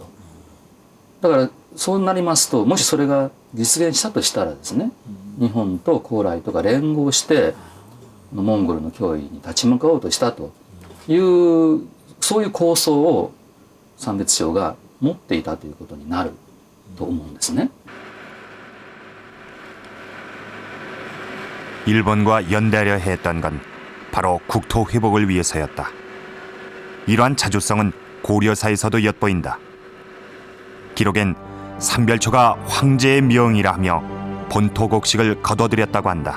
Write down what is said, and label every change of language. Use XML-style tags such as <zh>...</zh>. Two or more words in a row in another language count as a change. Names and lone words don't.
<ja>だからそうなりますと、もしそれが実現したとしたらですね、日本と高麗とか連合してモンゴルの脅威に立ち向かおうとしたというそういう構想を三別省が持っていたということになると思うんですね。</ja> <ko>일본과 연대하려 했던 건 바로 국토 회복을 위해서였다. 이러한 자주성은 고려사에서도 엿보인다. 기록엔 삼별초가 황제의 명이라 하며 본토 곡식을 거둬들였다고 한다.</ko>